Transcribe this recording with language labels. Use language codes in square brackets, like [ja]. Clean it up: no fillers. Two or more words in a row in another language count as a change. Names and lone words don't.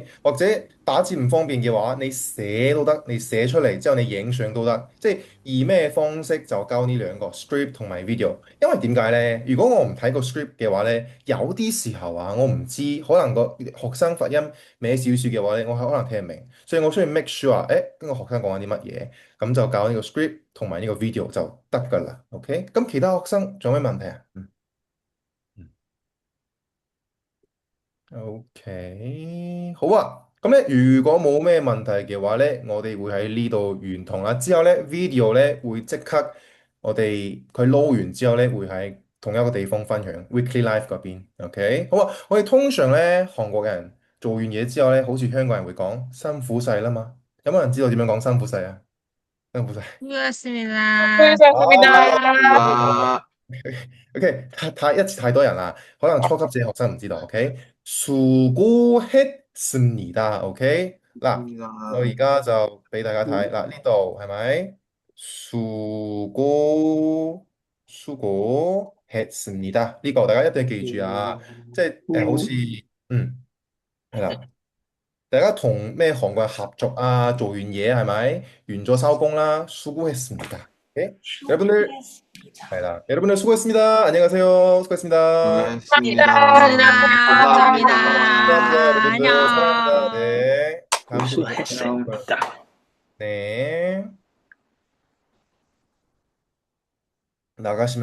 [yue] 或者打字唔方便嘅話，你寫都得，你寫出嚟之後你影相都得，即係以咩方式就交呢兩個 script 同埋 video。因為點解呢？如果我唔睇個 script 嘅話呢，有啲時候啊，我唔知可能個學生發音歪少少嘅話呢，我可能聽唔明，所以我需要 [en] make sure， [yue] 跟個學生講緊啲乜嘢，咁就教呢個 script 同埋呢個 video 就得㗎啦，OK？咁其他學生仲有咩問題啊？OK，好啊。咁咧，如果冇咩問題嘅話咧，我哋會喺呢度完堂啦。之後咧，video 咧會即刻，我哋佢撈完之後咧，會喺同一個地方分享 [en] weekly life [yue] 嗰邊。OK，好啊。我哋通常咧，韓國人做完嘢之後咧，好似香港人會講辛苦晒啦嘛。有冇人知道點樣講辛苦晒啊？辛苦晒。 [ko] 수고하셨습니다. 아, [yue] OK，一次太多人啦，可能初級者學生唔知道。OK，수고했습니다。OK，嗱，我而家就俾大家睇嗱，呢度係咪수고했습니다？呢個大家一定要記住啊，即係好似係啦。大家同咩韓國人合作啊？做完嘢係咪？完咗收工啦，수고했습니다。OK， 여러분들 係啦， [ko] 여러분들 수고했습니다. 안녕하세요. 수고했습니다. 수고하셨습니다. 감사합니다. 감사합니다, 여러분들. 사랑합니다. 안녕. 네. 다음 시간에 고수했습니다. 네. 나가시면 돼요.